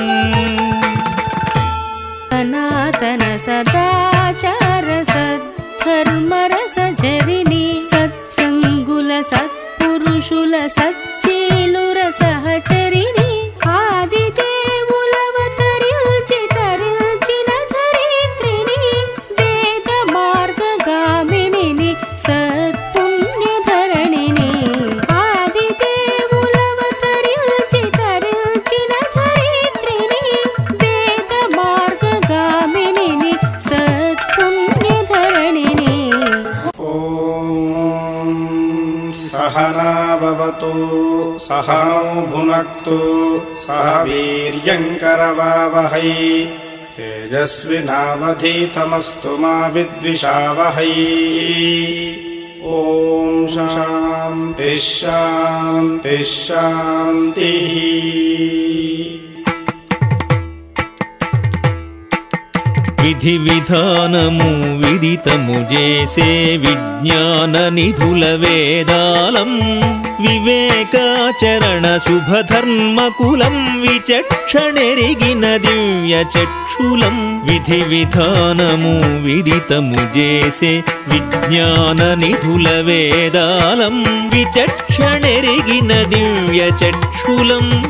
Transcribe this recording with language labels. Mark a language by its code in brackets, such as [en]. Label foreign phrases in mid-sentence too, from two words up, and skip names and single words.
[te] సనాతన సదాచార సద్ధర్మరస జరిని సత్సంగుల సత్పురుషుల సచ్చీలుర సహచరిని ఆదిదేవులవతరించి తరించిన ధరిత్రిని వేద మార్గగామిని సత్పుణ్యధరణిని ఆదిదేవులవతరించి తరించిన ధరిత్రిని వేద మార్గగామిని సత్పుణ్యధరణిని [sa] सहना भवतु सहनौ भुनक्तु सह वीर्यङ्करवावहै तेजस्विनावधीतमस्तु मा विद्विषावहै ॐ शान्तिः शान्तिः शान्तिः [te] విధి విధానము విదితము చేసే విజ్ఞాన నిధుల వేదాలం వివేకాచరణ శుభధర్మకులం విచక్షణెరిగిన దివ్య చక్షులం విధి విధానము విదితము చేసే విజ్ఞాన నిధుల వేదాలం విచక్షణెరిగిన దివ్య చక్షులం